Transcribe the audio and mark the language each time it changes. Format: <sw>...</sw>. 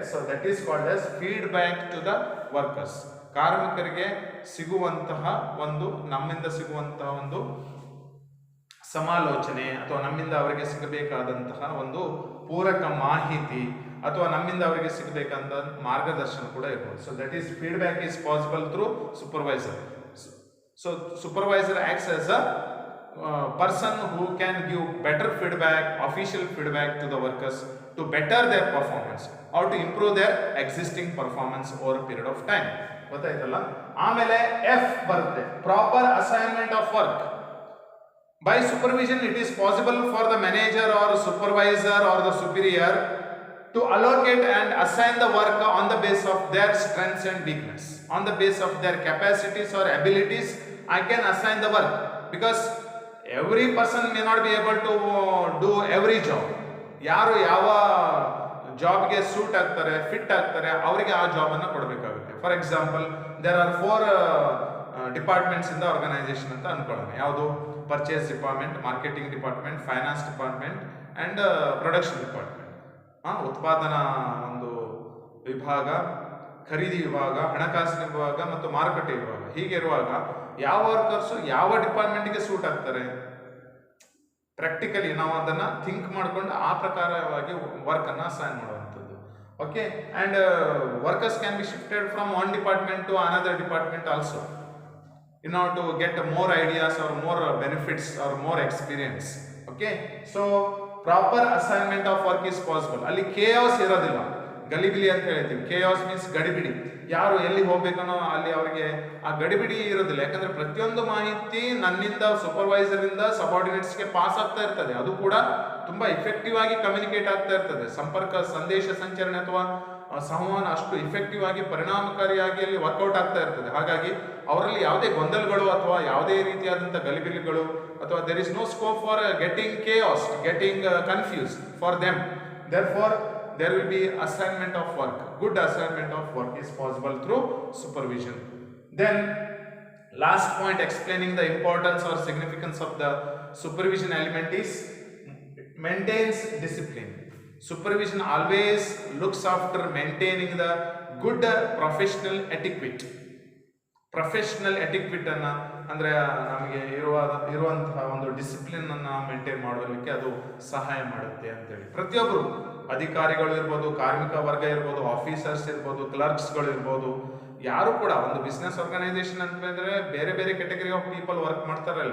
<en>So that is called as feedback to the workers.</en> <kn>ಕಾರ್ಮಿಕರಿಗೆ ಸಿಗುವಂತಹ ಒಂದು, ನಮ್ಮಿಂದ ಸಿಗುವಂತಹ ಒಂದು ಸಮಾಲೋಚನೆ ಅಥವಾ ನಮ್ಮಿಂದ ಅವರಿಗೆ ಸಿಗಬೇಕಾದಂತಹ ಒಂದು ಪೂರಕ ಮಾಹಿತಿ ಅಥವಾ ನಮ್ಮಿಂದ ಅವರಿಗೆ ಸಿಗಬೇಕಂತ ಮಾರ್ಗದರ್ಶನ ಕೂಡ ಇರ್ಬೋದು.</kn> <en>So that is feedback is possible through supervisor. So supervisor acts as a person who can give better feedback, official feedback to the workers to better their performance or to improve their existing performance over a period of time.</en> <kn>ಗೊತ್ತಾಯ್ತಲ್ಲ? ಆಮೇಲೆ F ಬರುತ್ತೆ,</kn> <en>Proper assignment of work. By supervision, it is possible for the manager or supervisor or the superior to allocate and assign the work on the basis of their strengths and weakness. On the basis of their capacities or abilities, I can assign the work, because every person may not be able to do every job.</en> <kn>ಯಾರು ಯಾವ ಜಾಬ್ಗೆ suit ಆಗ್ತಾರೆ, fit ಆಗ್ತಾರೆ, ಅವರಿಗೆ ಆ ಜಾಬನ್ನು ಕೊಡಬೇಕಾಗುತ್ತೆ.</kn> <en>for example, there are 4 departments in the organisation</en> <kn>ಅಂತ ಅನ್ಕೊಳ್ಳೋಣ. ಯಾವುದು?</kn> <en>Purchase department, marketing department, finance department and production department.</en> <kn>ಉತ್ಪಾದನಾ ಒಂದು ವಿಭಾಗ, ಖರೀದಿ ವಿಭಾಗ, ಹಣಕಾಸಿನ ವಿಭಾಗ ಮತ್ತು ಮಾರುಕಟ್ಟೆ ವಿಭಾಗ. ಹೀಗೆ ಇರುವಾಗ ಯಾವ ವರ್ಕರ್ಸು ಯಾವ ಡಿಪಾರ್ಟ್ಮೆಂಟ್ಗೆ ಸೂಟ್ ಆಗ್ತಾರೆ, ಪ್ರಾಕ್ಟಿಕಲಿ ನಾವು ಅದನ್ನು ಥಿಂಕ್ ಮಾಡಿಕೊಂಡು ಆ ಪ್ರಕಾರವಾಗಿ ವರ್ಕನ್ನು ಅಸೈನ್ ಮಾಡುವಂಥದ್ದು.</kn> <en>Okay, and workers can be shifted from one department to another department also in order to get more ideas or more benefits or more experience. Okay, so proper assignment of work is possible.</en> <kn>ಅಲ್ಲಿ chaos ಇರೋದಿಲ್ಲ, ಗಲಿಬಿಲಿ ಅಂತ ಹೇಳ್ತೀವಿ.</kn> <en>chaos means ಗಡಿಬಿಡಿ.</en> <kn>ಯಾರು ಎಲ್ಲಿ ಹೋಗ್ಬೇಕನ್ನೋ ಅಲ್ಲಿ ಅವರಿಗೆ ಆ ಗಡಿಬಿಡಿ ಇರೋದಿಲ್ಲ. ಯಾಕಂದ್ರೆ ಪ್ರತಿಯೊಂದು ಮಾಹಿತಿ ನನ್ನಿಂದ, ಸೂಪರ್ವೈಸರ್ ಇಂದ ಸಬಾರ್ಡಿನೇಟ್ಸ್ಗೆ ಪಾಸ್ ಆಗ್ತಾ ಇರ್ತದೆ. ಅದು ಕೂಡ ತುಂಬಾ ಇಫೆಕ್ಟಿವ್ ಆಗಿ ಕಮ್ಯುನಿಕೇಟ್ ಆಗ್ತಾ ಇರ್ತದೆ. ಸಂಪರ್ಕ, ಸಂದೇಶ ಸಂಚರಣೆ ಅಥವಾ ಸಂವಹನ ಅಷ್ಟು ಇಫೆಕ್ಟಿವ್ ಆಗಿ, ಪರಿಣಾಮಕಾರಿಯಾಗಿ ಅಲ್ಲಿ ವರ್ಕೌಟ್ ಆಗ್ತಾ ಇರ್ತದೆ. ಹಾಗಾಗಿ ಅವರಲ್ಲಿ ಯಾವುದೇ ಗೊಂದಲಗಳು ಅಥವಾ ಯಾವುದೇ ರೀತಿಯಾದಂಥ ಗಲಿಬಿಲಿಗಳು ಅಥವಾ</kn> <en>There is no scope for getting chaos, getting confuse for them. Therefore there will be assignment of work. Good assignment of work is possible through supervision. Then last point explaining the importance or significance of the supervision element is maintains discipline. Supervision always looks after maintaining the good professional etiquette.</en> <kn>Professional ಎಟಿಕ್ವಿಟ್ ಅನ್ನ ಅಂದ್ರೆ ನಮಗೆ ಇರುವಂತಹ ಒಂದು discipline ಅನ್ನ maintain ಮಾಡೋದಕ್ಕೆ ಅದು ಸಹಾಯ ಮಾಡುತ್ತೆ ಅಂತೇಳಿ. ಪ್ರತಿಯೊಬ್ಬರು, ಅಧಿಕಾರಿಗಳು ಇರ್ಬೋದು, ಕಾರ್ಮಿಕ ವರ್ಗ ಇರ್ಬೋದು, ಆಫೀಸರ್ಸ್ ಇರ್ಬೋದು, ಕ್ಲರ್ಕ್ಸ್ಗಳು ಇರ್ಬೋದು, ಯಾರು ಕೂಡ ಒಂದು ಬಿಸ್ನೆಸ್ ಆರ್ಗನೈಸೇಷನ್ ಅಂತಂದ್ರೆ ಬೇರೆ ಬೇರೆ ಕ್ಯಾಟಗರಿ ಆಫ್ ಪೀಪಲ್ ವರ್ಕ್ ಮಾಡ್ತಾರೆ.</kn>